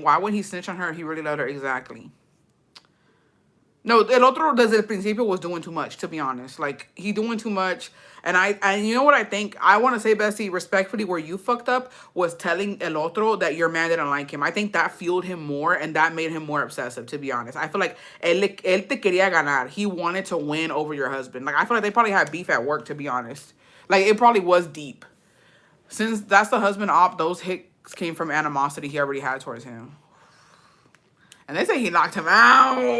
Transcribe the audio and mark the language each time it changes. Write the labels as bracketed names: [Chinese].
[English] Why would he snitch on her if he really loved her? Exactly. No, El Otro [Spanish] desde el principio [English] was doing too much, to be honest. Like, he doing too much. And you know what I think? I want to say, Bessie, respectfully, where you fucked up was telling El Otro that your man didn't like him. I think that fueled him more and that made him more obsessive, to be honest. I feel like [Spanish] él te quería ganar. [English] He wanted to win over your husband. Like, I feel like they probably had beef at work, to be honest. Like, it probably was deep. Since that's the husband op, those hits came from animosity he already had towards him. And they say he knocked him out.